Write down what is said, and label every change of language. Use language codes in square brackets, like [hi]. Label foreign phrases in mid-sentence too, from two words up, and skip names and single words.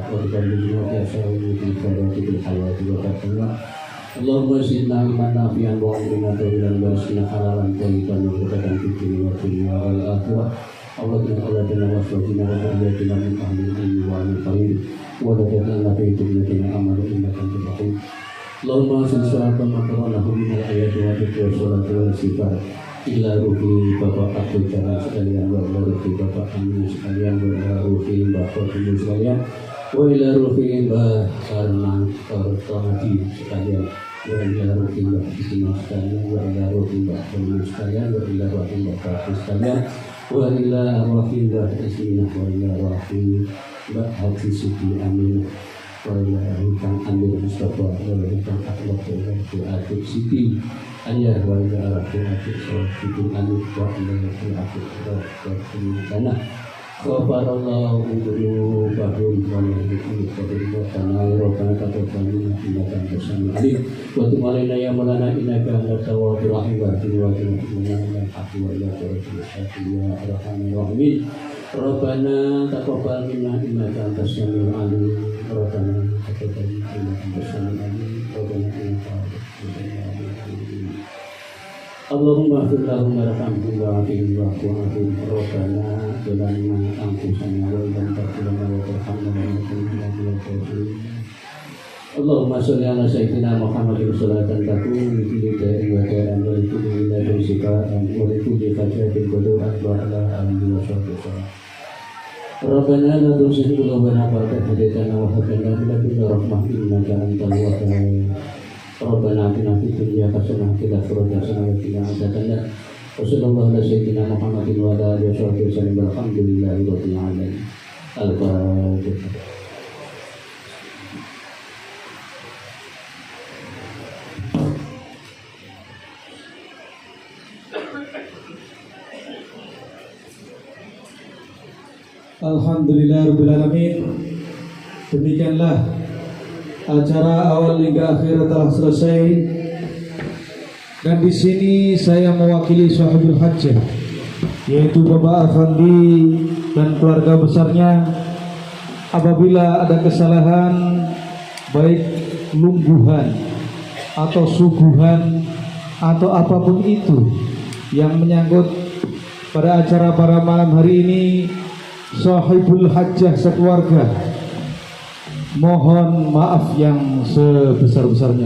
[ar] وتبلغنا في اشهر في الخيرات في الحياه وتقبلنا اللهم زدنا علما نافعا وعلمنا طويلا ورزقنا حلالا طيبا وبركة في الدنيا والدنيا والآخرة أولادنا أولادنا وأزواجنا وذرياتنا من أهل العلم وعلم الخير ودخلنا في جنتنا أمل إنك أنت الرحيم اللهم أنزل صلاة من قرأناه من الآيات والذكر والصلاة والصفات إلى روحي Bapak Abdul Jalal sekalian وإلى روحي Bapak Amin sekalian وإلى روحي Bapak Amin sekalian وإلى روحي Mbak Arman Tortomadi sekalian وإلى روحي Mbak Fatimah sekalian وإلى روحي Mbak Amin sekalian وإلى روحي Mbak Fatih sekalian وإلى روحي Mbak Isminah وإلى روحي Mbak Haji Siti Amin وإلى روحي Kang Amir Mustafa وإلى روحي Kang Akhlaq وإلى روحي Atik Siti Ayah وإلى روحي Atik Siti Amin وإلى روحي Atik Siti Sana قبر الله ذنوبهم ولله وتعالى ربنا تقبل منا إنك أنت السميع العليم وتب علينا يا مولانا إنك أنت التواب الرحيم وتب علينا إنك أنت وإلى ربك يا أرحم الراحمين ربنا تقبل منا إنك أنت السميع العليم ربنا تقبل منا إنك أنت السميع العليم ربنا إنك أنت اللهم اغفر لهم وارحمهم وعافهم وعافهم ربنا ظلمنا أنفسنا ولم تغفر لنا وترحمنا لنكونن من الخاسرين اللهم صل على سيدنا محمد صلاة تكون لكل داء دواء ولكل عليل شفاء ولكل حاجة قضاء وعلى آله وصحبه ربنا لا تزغ قلوبنا بعد إذ هديتنا وهب لنا من لدنك رحمة إنك أنت الوهاب ربنا آتنا في الدنيا حسنة وفي الآخرة حسنة وقنا عذاب النار. وصلى الله على سيدنا محمد وعلى آله وصحبه والحمد لله رب العالمين. Al-Fatihah. الحمد لله رب العالمين. [id] Demikianlah acara awal hingga akhir telah selesai, dan di sini saya mewakili [ar] صاحب الحاجة, [id] yaitu Bapak Afandi dan keluarga besarnya. Apabila ada kesalahan baik lungguhan atau suguhan atau apapun itu yang menyangkut pada acara pada malam hari ini, [ar] صاحب الحاجة [id] sekeluarga mohon maaf yang sebesar-besarnya.